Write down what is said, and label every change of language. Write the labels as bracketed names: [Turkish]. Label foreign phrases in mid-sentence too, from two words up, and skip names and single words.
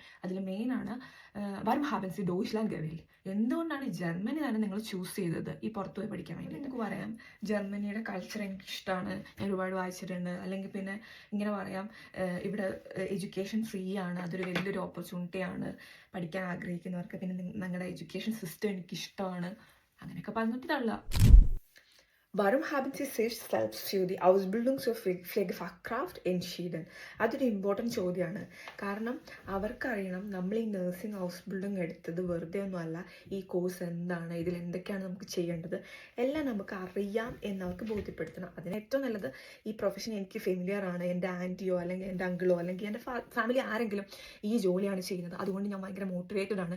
[Malayalam] അതിൽ മെയിനാണ് [German] Warum haben Sie Deutschland gewählt, [Malayalam] എന്തുകൊണ്ടാണ് ജർമ്മനി തന്നെ നിങ്ങൾ ചൂസ് ചെയ്തത് ഈ പുറത്തു പോയി പഠിക്കാൻ വേണ്ടി? എനിക്ക് പറയാം, ജർമ്മനിയുടെ കൾച്ചർ എനിക്ക് ഇഷ്ടമാണ്, ഞാൻ ഒരുപാട് വായിച്ചിട്ടുണ്ട്. അല്ലെങ്കിൽ പിന്നെ ഇങ്ങനെ പറയാം, ഇവിടെ [English] education free [Malayalam] ആണ്, അതൊരു വലിയൊരു ഓപ്പർച്യൂണിറ്റിയാണ് പഠിക്കാൻ ആഗ്രഹിക്കുന്നവർക്ക്. പിന്നെ നിങ്ങളുടെ [English] education system [Malayalam] എനിക്കിഷ്ടമാണ്, അങ്ങനെയൊക്കെ പറഞ്ഞിട്ട് തള്ളുക. [German] Warum haben Sie sich selbst für die Ausbildung zur Pflegefachkraft entschieden? [Malayalam] അതൊരു ഇമ്പോർട്ടൻറ്റ് ചോദ്യമാണ്. കാരണം അവർക്കറിയണം നമ്മൾ ഈ [English] nursing house building [Malayalam] എടുത്തത് വെറുതെ ഒന്നുമല്ല. ഈ കോഴ്സ് എന്താണ്, ഇതിൽ എന്തൊക്കെയാണ് നമുക്ക് ചെയ്യേണ്ടത്, എല്ലാം നമുക്ക് അറിയാം എന്നവർക്ക് ബോധ്യപ്പെടുത്തണം. അതിന് ഏറ്റവും നല്ലത് ഈ പ്രൊഫഷൻ എനിക്ക് ഫെമിലിയർ ആണ്, എൻ്റെ ആൻറ്റിയോ അല്ലെങ്കിൽ എൻ്റെ അങ്കിളോ അല്ലെങ്കിൽ എൻ്റെ ഫാമിലി ആരെങ്കിലും ഈ ജോലിയാണ് ചെയ്യുന്നത്, അതുകൊണ്ട് ഞാൻ ഭയങ്കര മോട്ടിവേറ്റഡ് ആണ്.